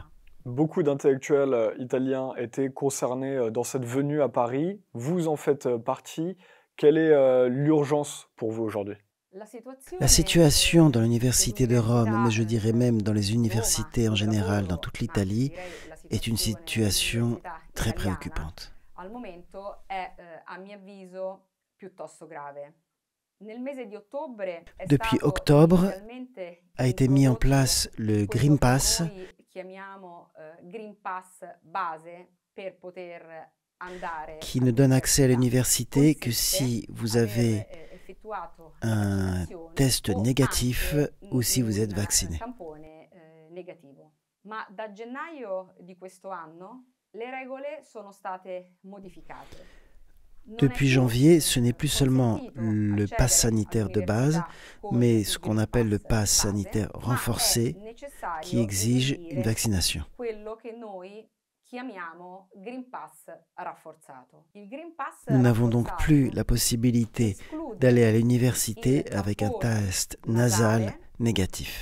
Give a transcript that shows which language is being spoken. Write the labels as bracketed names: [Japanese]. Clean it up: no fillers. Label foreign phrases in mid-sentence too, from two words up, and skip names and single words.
[French] Beaucoup d'intellectuels italiens étaient concernés dans cette venue à Paris. Vous en faites partie. Quelle est l'urgence pour vous aujourd'hui? La situation dans l'université de Rome, mais je dirais même dans les universités en général dans toute l'Italie, est une situation très préoccupante. [Italian] Al momento è, a mio avviso, piuttosto grave. [French] Depuis octobre, a été mis en place le Green Pass, qui ne donne accès à l'université que si vous avez un test négatif ou si vous êtes vacciné. [Italian] Ma da gennaio di questo anno le regole sono state modificate. [French] Depuis janvier, ce n'est plus seulement le pass sanitaire de base, mais ce qu'on appelle le pass sanitaire renforcé, qui exige une vaccination. Nous n'avons donc plus la possibilité d'aller à l'université avec un test nasal négatif.